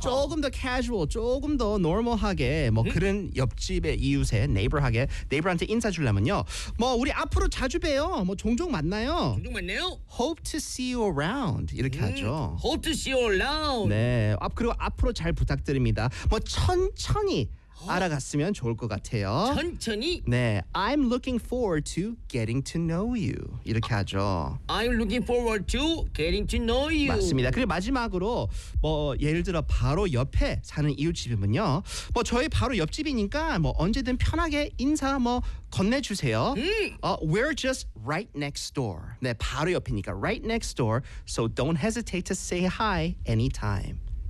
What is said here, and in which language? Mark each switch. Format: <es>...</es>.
<ko>조금 더 캐주얼, 조금 더 노멀하게 뭐 응? 그런 옆집의 이웃에 네이버하게 네이버한테 인사 주려면요. 뭐 우리 앞으로 자주 봬요. 뭐 종종 만나요. 종종 만나요?</ko> <en>Hope to see you around</en> <ko>이렇게 하죠.</ko> <en>Hope to see you around.</en> <ko>네. 그리고 앞으로 잘 부탁드립니다. 뭐 천천히. 알아갔으면 좋을 것 같아요. 천천히? 네.</ko> <en>I'm looking forward to getting to know you.</en> <ko>이렇게 하죠.</ko> <en>I'm looking forward to getting to know you.</en> <ko>맞습니다. 그리고 마지막으로 뭐 예를 들어 바로 옆에 사는 이웃집이면요. 뭐 저희 바로 옆집이니까 뭐 언제든 편하게 인사 뭐 건네주세요.</ko> <en>We're just right next door.</en> <ko>네. 바로 옆이니까</ko> <en>right next door. So don't hesitate to say hi anytime.</en>